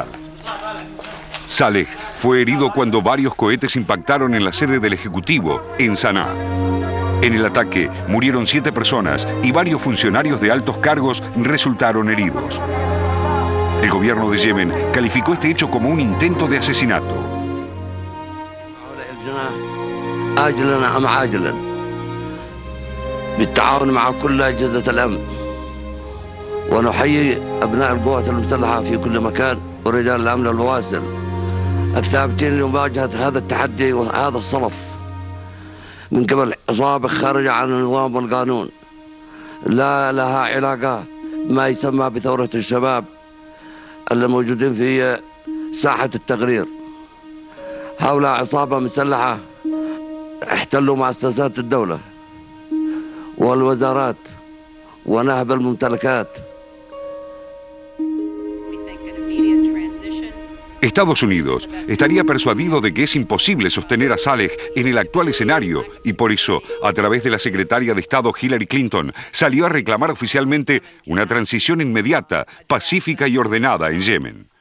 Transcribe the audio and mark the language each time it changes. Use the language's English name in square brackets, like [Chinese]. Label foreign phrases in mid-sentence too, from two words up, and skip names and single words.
[Spanish] Saleh fue herido cuando varios cohetes impactaron en la sede del Ejecutivo, en Saná. En el ataque murieron 7 personas y varios funcionarios de altos cargos resultaron heridos. El gobierno de Yemen calificó este hecho como un intento de asesinato. [Arabic] الثابتين لمواجهة هذا التحدي وهذا الصلف من قبل عصابة خارجة عن النظام والقانون لا لها علاقة ما يسمى بثورة الشباب اللي موجودين في ساحة التغرير. هؤلاء عصابة مسلحة احتلوا مؤسسات الدولة والوزارات ونهب الممتلكات. [Spanish] Estados Unidos estaría persuadido de que es imposible sostener a Saleh en el actual escenario y por eso, a través de la secretaria de Estado Hillary Clinton, salió a reclamar oficialmente una transición inmediata, pacífica y ordenada en Yemen.